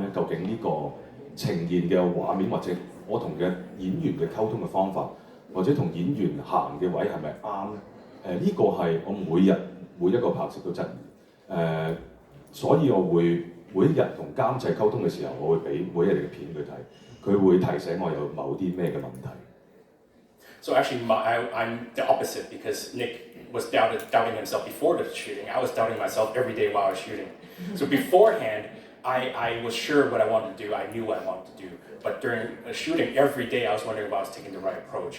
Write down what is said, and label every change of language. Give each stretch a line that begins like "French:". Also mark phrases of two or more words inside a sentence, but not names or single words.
Cantonese: 究竟呢個呈現嘅畫面，或者我同嘅演員嘅溝通嘅方法，或者同演員行嘅位係咪啱咧？呢個係我每一個拍攝都質疑。所以我會每一日同監製溝通嘅時候，我會俾每一日嘅片佢睇，佢會提醒我有某啲咩嘅問題。
English: So actually, I'm the opposite because Nick was doubting himself before the shooting. I was doubting myself every day while I was shooting. So beforehand, I was sure what I wanted to do. I knew what I wanted to do. But during shooting, every day I was wondering if I was taking the right approach.